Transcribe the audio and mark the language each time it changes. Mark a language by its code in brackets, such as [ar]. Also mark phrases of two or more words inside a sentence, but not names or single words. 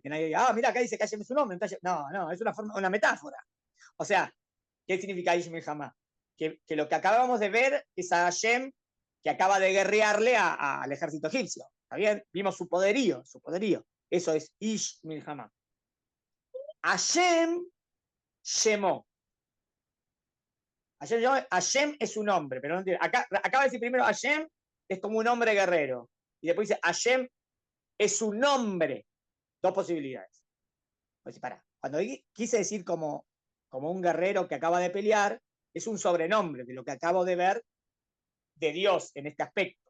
[es] Que nadie diga, mira, acá dice que Hashem es un hombre. Entonces, no, es una metáfora. O sea, ¿qué significa [he] Ishmil Hamá? [es] Que lo que acabamos de ver es a Hashem que acaba de guerrearle al ejército egipcio. ¿Está bien? Vimos su poderío. Eso es [he] Ishmil Hamá. Hashem Shemó. [es] Hashem es un hombre, pero no entiendo. Acaba de decir primero Hashem es como un hombre guerrero. Y después dice Hashem es un hombre. Dos posibilidades. Pues para. Cuando quise decir como un guerrero que acaba de pelear, es un sobrenombre de lo que acabo de ver de Dios en este aspecto.